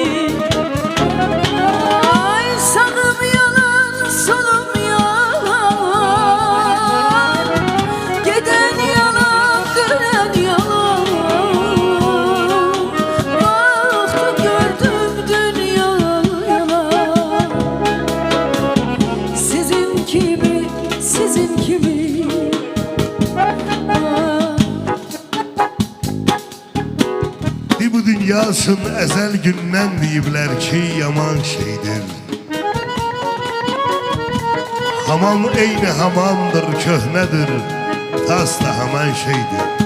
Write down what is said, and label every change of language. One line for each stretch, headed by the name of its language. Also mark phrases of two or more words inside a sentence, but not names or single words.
Turkish: Ay sağım yalan, solum yalan, giden yalan, dönen yalan. Baktım gördüm dünya yalan.
Azerbaijani: Sizin kimi, sizin kimi? Bu dünyasın əzəl gündən deyiblər ki, yaman şeydir. Hamam eyni hamamdır, köhnədir, tas da haman şeydir.